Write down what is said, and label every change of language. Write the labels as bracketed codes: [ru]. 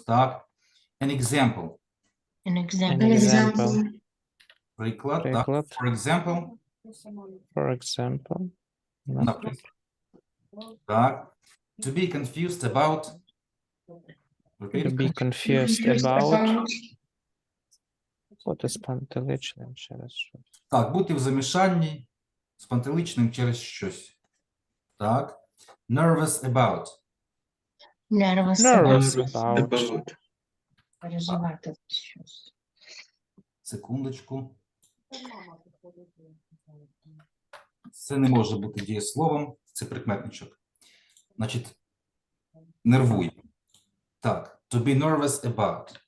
[uk] Так, [en] an example. An An example. example. [uk] Приклад. Так, Приклад. [en] for example. For example. [uk] Наприклад. Так, [en] to be confused about. To Repeat. be confused about. [uk] Бути спантеличним через щось. Так, бути в замішанні, спантеличним через щось. Так, [en] nervous about. Nervous. Nervous about. About. [uk] Переживати щось. Секундочку. Це не може бути дієсловом, це прикметничок. Значить, нервуй. Так, [en] to be nervous about.